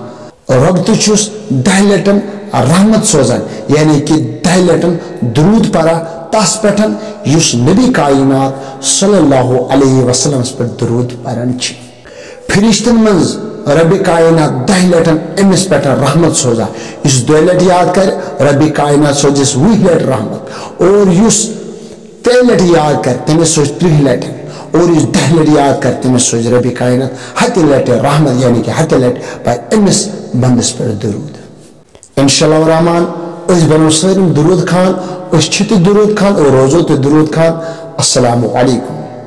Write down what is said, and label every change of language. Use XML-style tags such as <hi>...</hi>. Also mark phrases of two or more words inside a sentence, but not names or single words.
<ks>रब तुछुस 10 लटन रहमत सोजन,</ks> <hi>यानी कि</hi> <ks>10 लटन दुरूद पढ़ा तस पेटन युस नबी कायनात</ks> <ar>صلى الله عليه وسلم</ar> <ks>पे दुरूद पढ़न। फरिश्तन मंज रबी कायनात 10 लटन एमस पे रहमत सोजा, इस 2 लट याद कर रबी कायनात सोजिस 20 लट रहमत, और युस 3 लट याद कर तमिस सोज 30 लटन, और इस 10 लट याद कर तमिस सोज रबी कायनात 7 लट रहमत,</ks> <hi>यानी कि</hi> <ks>7 लट पर एमस बंदस पर दुरूद। इंशाअल्लाह रहमान उस बनो सर दुरूद खान, उस छित दुरूद खान और रोजो ते दुरूद खान।</ks> <ar>السلام عليكم.</ar>